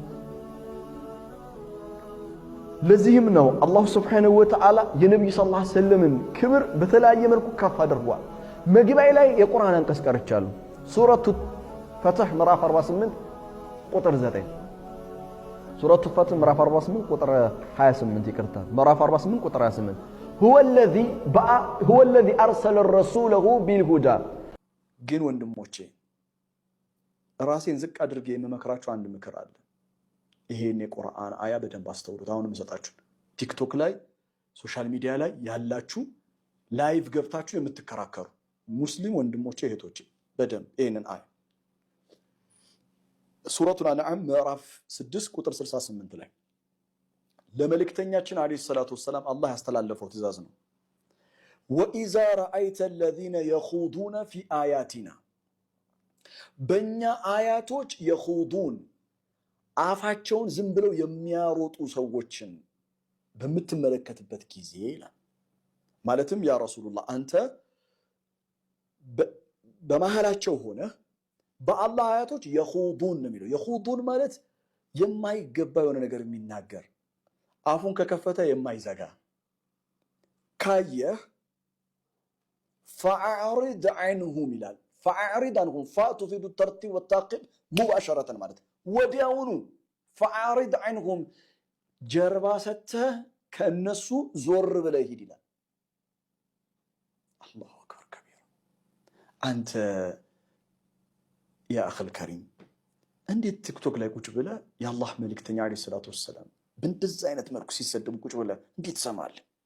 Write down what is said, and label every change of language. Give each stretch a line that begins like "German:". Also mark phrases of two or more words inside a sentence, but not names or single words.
Amharic: ለዚህም ነው አላህ
Arabic: سبحانه وتعالى
Amharic: የነብዩ
Arabic: صلى الله عليه وسلم
Amharic: ክብር በተለያየ መልኩ ከፍ አድርጓል መግቢያ ላይ የቁርአን አንቀጽ ቀርቻለሁ ሱረቱ ፈትህ ምዕራፍ 48 ቁጥር 9 ሱረቱ ፈትህ ምዕራፍ 48 ቁጥር 28 ይቅርታ ምዕራፍ 48 ቁጥር 28
Arabic: هو الذي أرسل رسوله بالهدى
Amharic: ግን ወንድሞቼ ራሴን ዝቅ አድርጌ የመመክራችሁ አንድ ምክር አለ ይሄን የቁርአን አያ በደንብ አስተውሉት አሁንም ሰጣችሁ ቲክቶክ ላይ ሶሻል ሚዲያ ላይ ያላችሁ ላይቭ ገብታችሁ የምትከራከሩ ሙስሊም ወንድሞቼ እህቶቼ በደንብ ይሄንን አያ ሱረቱል አንዓም ምዕራፍ 6 ቁጥር 68 ላይ ለመልእክተኛችን
Arabic: عليه الصلاة والسلام
Amharic: አላህ ያስተላለፈው ትእዛዝ ነው
Arabic: وإذا رأيت الذين يخوضون في آياتنا
Amharic: በእኛ አያቶች يخوضون አፋቸውን ዝም ብለው የሚያሮጡ ሰዎችን በምትመለከትበት ጊዜ ይላል ማለትም
Arabic: يا رسول الله
Amharic: አንተ በመሐላቸው ሆነ በአላህ አያቶች يخوضون ነው የሚለው يخوضون ማለት የማይገባ የሆነ ነገር የሚናገር አፉን ከከፈተ የማይዘጋ ካየህ
Arabic: فأعرض عنهم
Amharic: ይላል
Arabic: فأعرض عنهم فاتفيد الترتيب والتعقيب مباشرة
Amharic: ማለት ወዲያውኑ
Arabic: فأعرض عنهم
Amharic: ጀርባ ሰጥተህ ከነሱ ዞር ብለህ ሂድ ይላል
Arabic: الله أكبر كبيرا
Amharic: አንተ
Arabic: يا أخي الكريم
Amharic: እንዴት ቲክቶክ ላይ ቁጭ ብለህ የአላህ መልእክተኛ
Arabic: عليه الصلاة والسلام
Amharic: በእንደዚህ አይነት መልኩ ሲሰደቡ ቁጭ ብለህ እንዴት ትሰማለህ